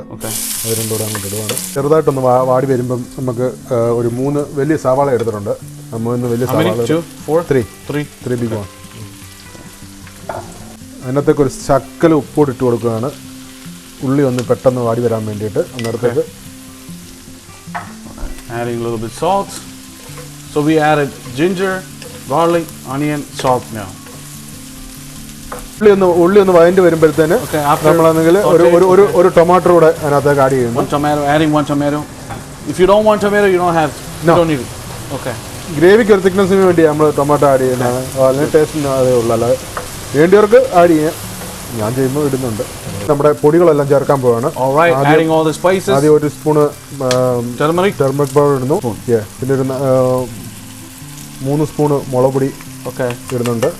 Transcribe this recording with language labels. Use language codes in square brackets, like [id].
[ml] അത് രണ്ടും കൂടെ അങ്ങോട്ട് ഇടുവാണ്. ചെറുതായിട്ടൊന്ന് വാടി വരുമ്പം നമുക്ക് ഒരു 3 വലിയ സവാള എടുത്തിട്ടുണ്ട്. 3 വലിയ സവാള, [en] 3 big one. [ml] അതിനകത്തേക്ക് ഒരു ശക്കല ഉപ്പോട് ഇട്ട് കൊടുക്കുകയാണ്, ഉള്ളി ഒന്ന് പെട്ടെന്ന് വാടി വരാൻ വേണ്ടിയിട്ട്. അന്നേരത്തേക്ക് [en] adding a little bit salt. So we added ginger, garlic, onion, salt now. [ml] ഉള്ളി ഒന്ന് വഴണ്ടി വരുമ്പോഴത്തേന് നമ്മളാണെങ്കിൽ ഒരു ടൊമാറ്റോ കൂടെ അതിനകത്തേക്ക് ആഡ് ചെയ്യുന്നു. [en] Adding 1 tomato. If you don't want tomato, you don't need it. Okay. [ml] ഗ്രേവിക്ക് ഒരു തിക്നെസ്സിന് വേണ്ടി നമ്മൾ ടൊമാറ്റോ ആഡ് ചെയ്യുന്നതാണ്. അതിന് ടേസ്റ്റിന് അതേ ഉള്ളൂ, അല്ലാതെ വേണ്ടിയവർക്ക് ആഡ് ചെയ്യാം. ഞാൻ ചെയ്യുമ്പോൾ ഇടുന്നുണ്ട്. നമ്മുടെ പൊടികളെല്ലാം ചേർക്കാൻ പോവാണ്. ആദ്യം 1 സ്പൂണ് ടർമറിക് പൗഡർ ഇടുന്നു. പിന്നെ ഒരു 3 സ്പൂണ് മുളക് പൊടി ഇടുന്നുണ്ട്.